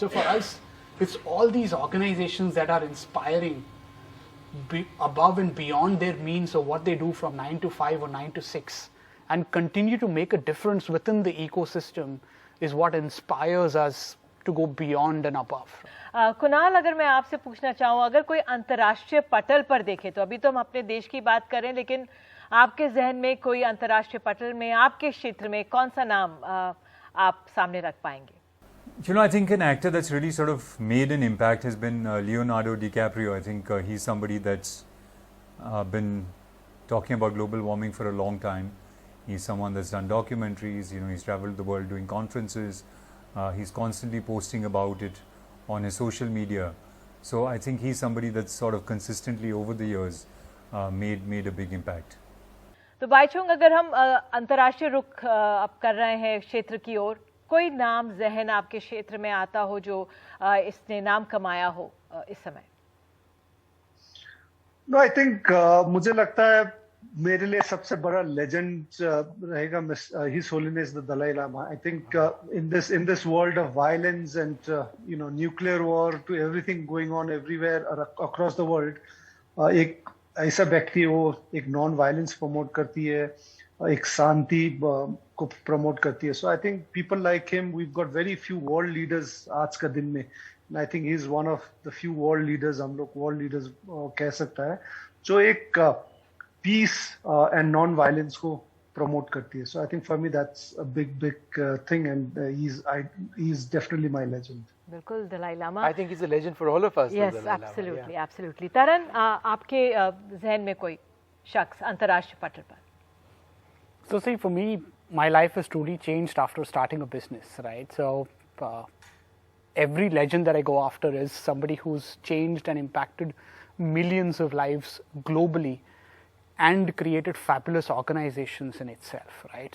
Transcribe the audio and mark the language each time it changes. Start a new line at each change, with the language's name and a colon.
English: So for us, it's all these organizations that are inspiring above and beyond their means of what they do from 9 to 5 or 9 to 6 and continue to make a difference within the ecosystem is what inspires us to go beyond and above.
Hindi: Kunal, अगर मैं आपसे पूछना चाहूँ, अगर कोई अंतर्राष्ट्रीय पटल पर देखे, तो अभी तो हम अपने देश की बात करें, लेकिन आपके जहन में कोई अंतर्राष्ट्रीय पटल में आपके क्षेत्र में कौन सा नाम आप सामने रख पाएंगे?
English: I think an actor that's really sort of made an impact has been Leonardo DiCaprio. I think he's somebody that's been talking about global warming for a long time. He's someone that's done documentaries, he's traveled the world doing conferences. He's constantly posting about it on his social media. So I think he's somebody that's sort of consistently over the years made a big impact.
Hindi: तो बाईचुंग, अगर हम अंतर्राष्ट्रीय रुख अब कर रहे हैं क्षेत्र की ओर, कोई नाम जहन आपके क्षेत्र में आता हो जो इसने नाम कमाया हो इस समय?
English: No, I think
Hindi: मुझे लगता है मेरे लिए सबसे बड़ा लेजेंड रहेगा His Holiness the Dalai Lama.
English: I think in this world of violence and nuclear war to everything going on everywhere across the world,
Hindi: एक ऐसा व्यक्ति वो एक नॉन वायलेंस प्रमोट करती है, एक शांति को promote करती है.
English: So I think people like him, we've got very few world leaders
Hindi: आज का दिन में.
English: And I think he's one of the few world leaders,
Hindi: हम लोग
English: world leaders
Hindi: कह सकता है, जो एक
English: peace and non-violence
Hindi: को promote करती है.
English: So I think for me that's a big thing, and he's definitely my legend.
Hindi: बिल्कुल Dalai Lama.
English: I think he's a legend for all of us. Yes, absolutely, absolutely.
Hindi: तरन, आपके जहन में कोई शख्स अंतर्राष्ट्रीय पटल पर?
English: So see, for me, my life has truly changed after starting a business, right? So every legend that I go after is somebody who's changed and impacted millions of lives globally and created fabulous organizations in itself, right?